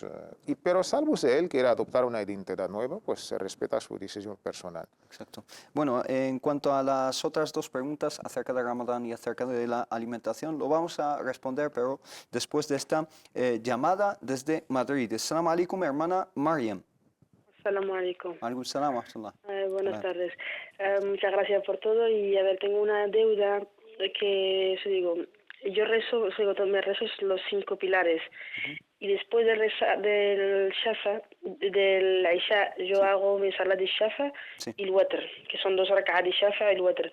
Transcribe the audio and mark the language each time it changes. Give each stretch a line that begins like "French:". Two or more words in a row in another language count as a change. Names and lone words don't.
Spanish: pero salvo si él quiere adoptar una identidad nueva, pues se respeta su decisión personal. Exacto. Bueno, en cuanto a las otras 2 preguntas acerca de Ramadán y acerca de la alimentación, lo vamos a responder, pero después de esta llamada desde Madrid.
Arabic: السلام عليكم,
Spanish: hermana Mariam.
Arabic: السلام عليكم. عليكم السلام ورحمة الله.
Spanish: Buenas tardes. Muchas gracias por todo y a ver, tengo una deuda que, eso digo, yo rezo, me rezo los 5 pilares y después de rezar del Shafa, del Isha, yo hago mi salat de Shafa y el Watr, que son 2 rak'ah de Shafa y el Watr.